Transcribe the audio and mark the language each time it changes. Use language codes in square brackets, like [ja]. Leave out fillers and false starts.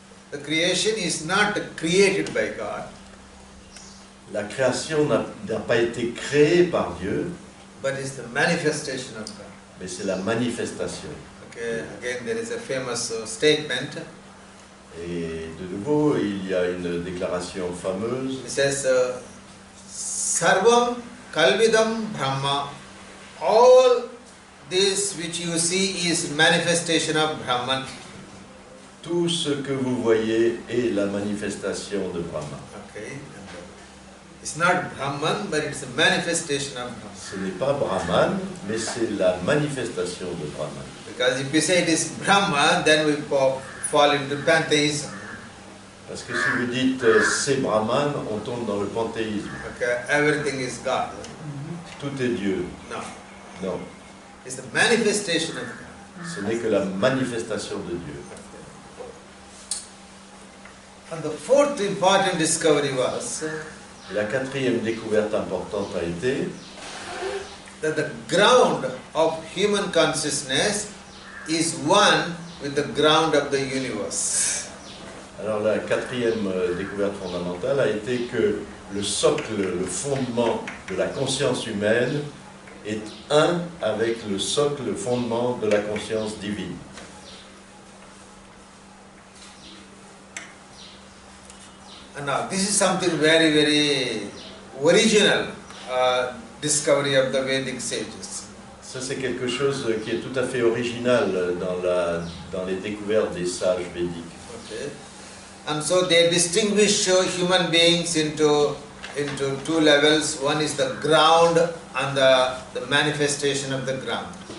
[en] The creation is not created by God, [fr] La création n'a pas été créée par Dieu, [en] but is the manifestation of God. [fr] mais c'est la manifestation. [en] Okay, again there is a famous statement. [fr] Et de nouveau, il y a une déclaration fameuse. [en] It says, [sa] Sarvam Kalvidam Brahma. [en] All this which you see is manifestation of Brahman. [fr] Tout ce que vous voyez est la manifestation de Brahma. [en] Okay. It's not Brahman, but it's a manifestation of Brahman. [fr] Ce n'est pas Brahman, mais c'est la manifestation de Brahman. [en] Because if we say it is Brahman, then we fall into pantheism. [fr] Parce que si vous dites c'est Brahman, on tombe dans le panthéisme. [en] Okay, everything is God. [fr] Tout est Dieu. [en] No, [fr] Non, [en] it's the manifestation of God. [fr] ce n'est que la manifestation de Dieu. [en] And the fourth important discovery was [fr] Et la quatrième découverte importante a été [en] that the ground of human consciousness is one with the ground of the universe. [fr] Alors la quatrième découverte fondamentale a été que le socle, le fondement de la conscience humaine est un avec le socle, le fondement de la conscience divine. [en] And now this is something very, very original discovery of the Vedic sages. [fr] Ça c'est quelque chose qui est tout à fait original dans les découvertes des sages védiques. [en] Okay. And so they distinguish human beings into two levels. One is the ground and the manifestation of the ground.